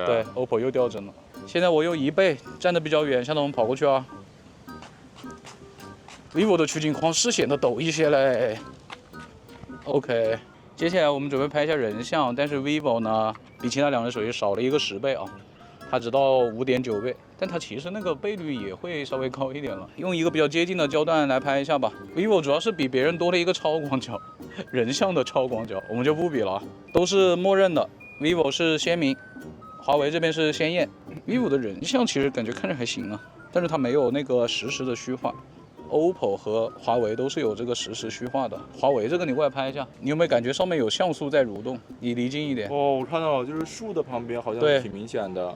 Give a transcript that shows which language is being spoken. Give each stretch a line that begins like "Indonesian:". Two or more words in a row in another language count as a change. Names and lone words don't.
Chinese: 對 ，OPPO 又掉幀了。現在我用1倍，站得比較遠，向他們跑過去啊。vivo 的取景框是顯得抖一些嘞。OK， 接下來我們準備拍一下人像，但是 vivo 呢，比其他兩人手機少了一個10倍啊。它只到5.9倍，但它其實那個倍率也會稍微高一點了。用一個比較接近的焦段來拍一下吧。vivo 主要是比別人多了一個超廣角，人像的超廣角，我們就不比了，都是默認的。vivo 是鮮明，華為這邊是鮮豔。vivo 的人像其實感覺看着還行啊，但是它沒有那個實時的虛化。OPPO 和華為都是有這個實時虛化的。華為這個你過來拍一下，你有沒有感覺上面有像素在蠕動？你離近一點。哦，我看到了，就是樹的旁邊好像挺明顯的。